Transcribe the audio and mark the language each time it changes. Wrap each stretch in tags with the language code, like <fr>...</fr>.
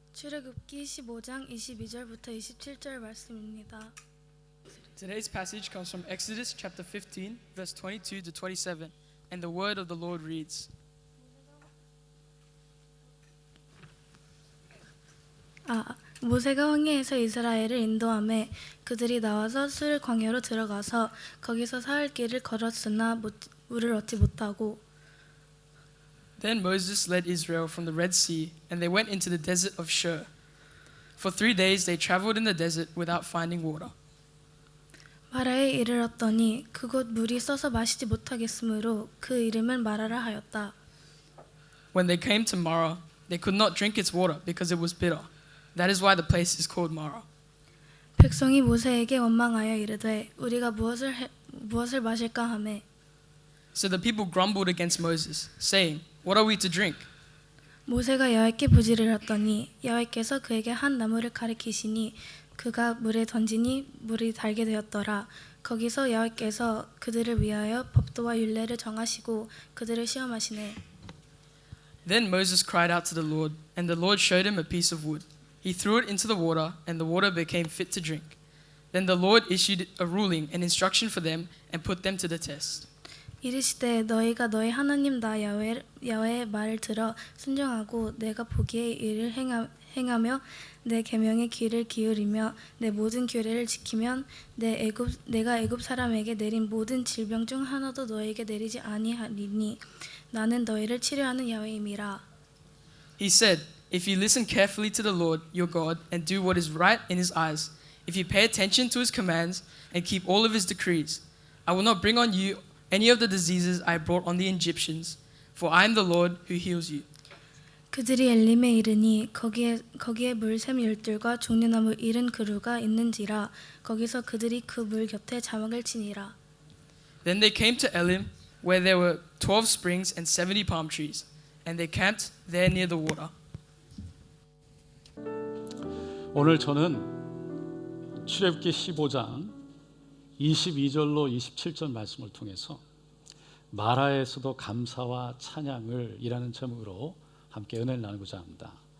<ko>출애굽기 15장 22절부터 27절 말씀입니다.</ko> <en>Today's passage comes from Exodus chapter 15, verse 22 to 27, and the word of the Lord reads,</en> <ko>모세가 황해에서 이스라엘을 인도하매 그들이 나와서 술 광야로 들어가서 거기서 사흘 길을 걸었으나 물을 얻지 못하고</ko> <en>Then Moses led Israel from the Red Sea, and they went into the desert of Shur. For 3 days they traveled in the desert without finding water.</en> <ko>마라에 이르렀더니 그곳 물이 써서 마시지 못하겠으므로 그 이름을 마라라 하였다.</ko> <en>When they came to Marah, they could not drink its water because it was bitter. That is why the place is called Marah.</en> <ko>백성이 모세에게 원망하여 이르되 우리가 무엇을 마실까 하매</ko> <en>So the people grumbled against Moses, saying, What are we to drink?</en> <ko>모세가 여호와께 부지를 했더니 여호와께서 그에게 한 나무를 가리키시니 그가 물에 던지니 물이 달게 되었더라. 거기서 여호와께서 그들을 위하여 법도와 율례를 정하시고 그들을 시험하시네.</ko> <en>Then Moses cried out to the Lord, and the Lord showed him a piece of wood. He threw it into the water, and the water became fit to drink. Then the Lord issued a ruling and instruction for them and put them to the test.</en> <ko>이르시되 너희가 너희 하나님 나 야훼의 말을 들어 순종하고 내가 보기에 이를 행하며 내 계명에 귀를 기울이며 내 모든 규례를 지키면 내가 애굽 사람에게 내린 모든 질병 중 하나도 너희에게 내리지 아니하리니 나는 너희를 치료하는 야훼임이라.</ko> <en>He said, If you listen carefully to the Lord your God and do what is right in his eyes, if you pay attention to his commands and keep all of his decrees, I will not bring on you any of the diseases I brought on the Egyptians, for I am the Lord who heals you.</en> <ko>그들이 엘림에 이르니 거기에 물샘 열둘과 종려나무 70그루가 있는지라 거기서 그들이 그 물 곁에 자막을 치니라.</ko> <en>Then they came to Elim, where there were 12 springs and 70 palm trees, and they camped there near the water.</en> <ko>오늘 저는 출애굽기 15장 22절로 27절 말씀을 통해서 마라에서도 감사와 찬양을 이라는 제목으로 함께 은혜를 나누고자 합니다.</ko>